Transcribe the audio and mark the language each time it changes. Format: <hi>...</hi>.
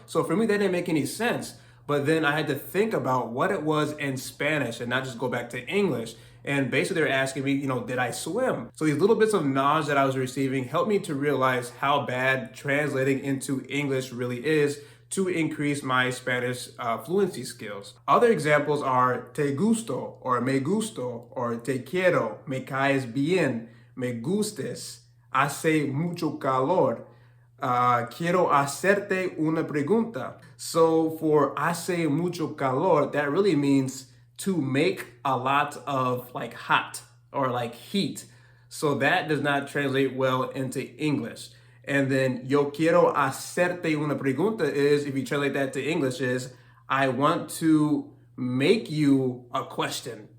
<en>So for me, that didn't make any sense. But then I had to think about what it was in Spanish and not just go back to English. And basically they're asking me, did I swim? So these little bits of knowledge that I was receiving helped me to realize how bad translating into English really is to increase my Spanish fluency skills. Other examples are</en> <es>te gusto</es> <en>or</en> <es>me gusto</es> <en>or</en> <es>te quiero, me caes bien, me gustes, hace mucho calor, quiero hacerte una pregunta.</es> <en>So for</en> <es>hace mucho calor,</es> <en>that really means to make a lot of like hot or like heat. So that does not translate well into English. And then</en> <es>yo quiero hacerte una pregunta</es> <en>is, if you translate that to English, is I want to make you a question.</en>